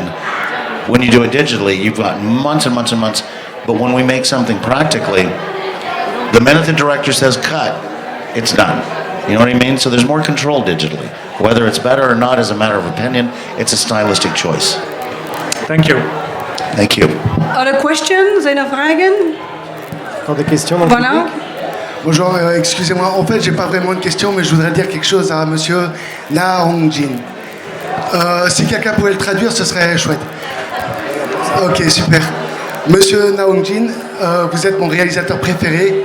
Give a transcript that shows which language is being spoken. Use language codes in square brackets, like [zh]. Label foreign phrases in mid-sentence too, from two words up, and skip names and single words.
[en] When you do it digitally, you've got months and months and months, but when we make something practically, the minute the director says cut, it's done. You know what I mean? So there's more control digitally. Whether it's better or not is a matter of opinion. It's a stylistic choice. Thank you. Thank you. Other questions? [nl] Zijn er vragen? [fr] Encore des questions dans le Voilà. public? Bonjour, excusez-moi, en fait j'ai pas vraiment de question mais je voudrais dire quelque chose à monsieur Hong-jin. Si quelqu'un pouvait le traduire ce serait chouette. Ok, super. Monsieur Hong-jin, vous êtes mon réalisateur préféré.